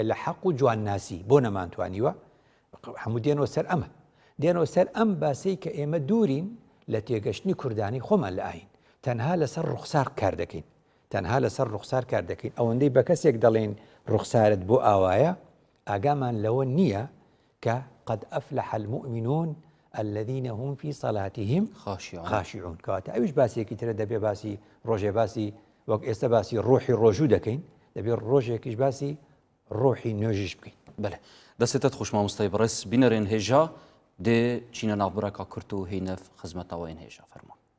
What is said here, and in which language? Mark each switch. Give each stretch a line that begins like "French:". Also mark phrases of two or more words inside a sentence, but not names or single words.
Central Kurdish: لە حەق و جوانناسی بۆ نەمانتوانیوە هەموو دێنەوە سەر ئەمە دێنەوە سەر ئەم باسی کە ئێمە دوورین لە تێگەشتنی کوردانی خۆمان لە ئاین تەنها لەسەر ڕوخسار کار دەکەین تەنها لەسەر ڕوخسار کار دەکەین ئەوەندەی بە کەسێک دەڵێن ڕوخسارت بۆ ئاوایە ئاگامان لەوە نییە کە
Arabic: قد أفلح المؤمنون الذين هم في صلاتهم خاشعون
Central Kurdish: کەواتە ئەویش باسیێکی ترە دەبێ باسی ڕۆژێ باسی وەک ئێستا باسی ڕۆحی ڕۆژوو دەکەین دەبێ ڕۆژێکیش باسی ڕۆحی نوێژیش بکەین. بەێ دەستێتت خوش مامۆستای بەڕێز بینەرێن هێژا دێ چینە ناوبرەکە کورت و هینەف خزمەتەوەین هێژا فەرمان.